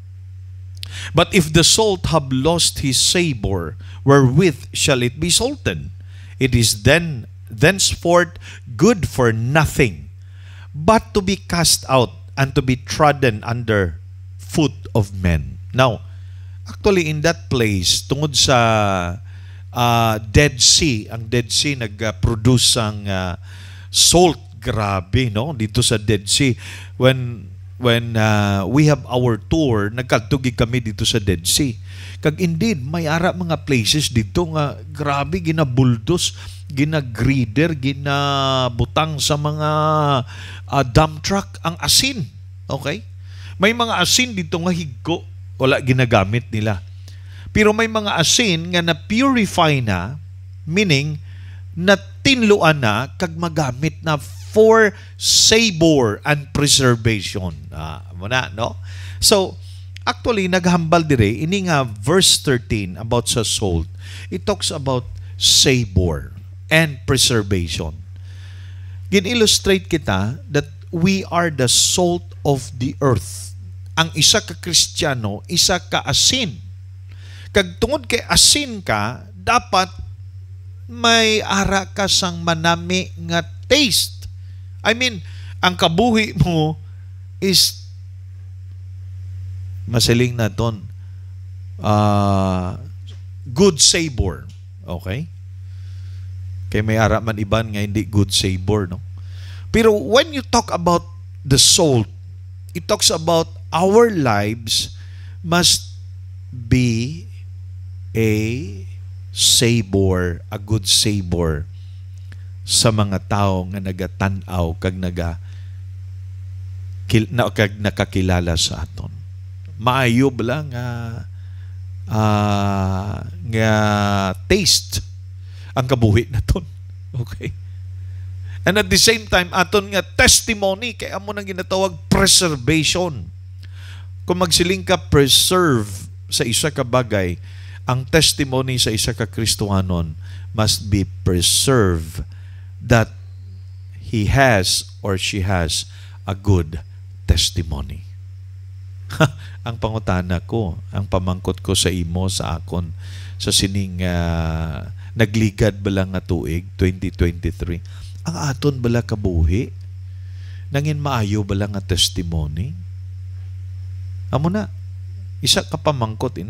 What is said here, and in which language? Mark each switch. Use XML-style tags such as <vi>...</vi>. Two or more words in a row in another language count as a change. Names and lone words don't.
<en>But if the salt have lost his savor, wherewith shall it be salted? It is thenceforth good for nothing, but to be cast out and to be trodden under foot of men. Now, actually in that place,</en> <hil>tungod sa Dead Sea, ang Dead Sea nag-produce ang salt, grabe, no? Dito sa</hil> <en>Dead Sea. When we have our tour,</en> <hil>nagkagtugig kami dito sa Dead Sea. Kag indeed, may ara mga places dito nga grabe, ginabuldos, ginagreader, ginabutang sa mga dump truck ang asin. Okay? May mga asin dito nga higko, wala ginagamit nila. Pero may mga asin nga na-purify na, meaning na tinluan na kag magamit na</hil> <en>for savor and preservation.</en> <hil>Muna, no?</hil> <en>So, actually,</en> <hil>naghambal dire, ini nga verse 13 about sa salt,</hil> <en>it talks about savor and preservation.</en> <hil>Gin-illustrate kita</hil> <en>that we are the salt of the earth.</en> <hil>Ang isa ka Kristiyano, isa ka asin. Kag tungod kay asin ka, dapat may ara ka sang manami nga taste.</hil> <en>I mean,</en> <hil>ang kabuhi mo is masiling na ton</hil> <en>good savor.</en> <hil>Okay? Kaya may ara man iban nga hindi</hil> <en>good savor,</en> <hil>no?</hil> <en>Pero when you talk about the salt, it talks about our lives must be a savor, a good savor</en> <hil>sa mga tao nga nagatanaw kag nakakilala sa aton. Maayo bala nga taste ang kabuhi naton.</hil> <en>Okay? And at the same time,</en> <hil>aton nga testimony, kaya mo nang ginatawag preservation. Kung magsiling ka preserve sa isa ka bagay, ang testimony sa isa ka Kristohanon</hil> <en>must be preserved that he has or she has a good testimony.</en> <hil>Ang pangutana ko, ang pamangkot ko sa imo, sa akon, sa sining nagligad bala nga tuig, 2023, ang aton bala kabuhi, nangin maayo bala nga testimony? Amo na, isa ka pamangkot ina.</hil>